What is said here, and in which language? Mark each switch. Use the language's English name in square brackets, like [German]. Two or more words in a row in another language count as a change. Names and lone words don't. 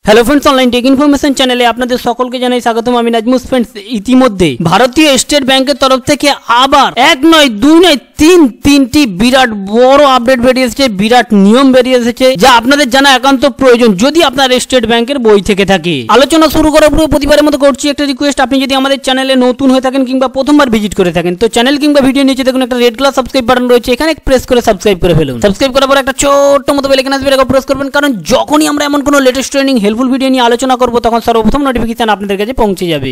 [English] Hello friends [Bangla] ऑनलाइन टेक इनफरमेशन চ্যানেলে আপনাদের সকলকে জানাই স্বাগতম। আমি নাজমুস। ফ্রেন্ডস ইতিমধ্যে ভারতীয় স্টেট ব্যাংকের তরফ থেকে আবার এক নয় দুই নয় তিনটি বিরাট বড় আপডেট বেরিয়ে এসেছে, বিরাট নিয়ম বেরিয়ে এসেছে যা আপনাদের জানা একান্ত প্রয়োজন যদি আপনার স্টেট ব্যাংকের বই থেকে থাকে। আলোচনা শুরু করার পূর্বে প্রতিবারের মতো করছি একটা রিকোয়েস্ট, আপনি যদি আমাদের চ্যানেলে নতুন হয়ে থাকেন কিংবা প্রথমবার ভিজিট করে থাকেন তো চ্যানেল কিংবা ভিডিও নিচে দেখুন একটা [English] red colour subscribe button [Bangla] রয়েছে, এখানে প্রেস করে সাবস্ক্রাইব করে ফেলুন। সাবস্ক্রাইব করার পর একটা ছোট্ট মতো [English] bell icon [Bangla] আসবে, এটা প্রেস করবেন, কারণ যখনই আমরা এমন কোনো [English] latest training helpful video [Bangla] নিয়ে আলোচনা করব তখন সর্বপ্রথম নোটিফিকেশন আপনাদের কাছে পৌঁছে যাবে।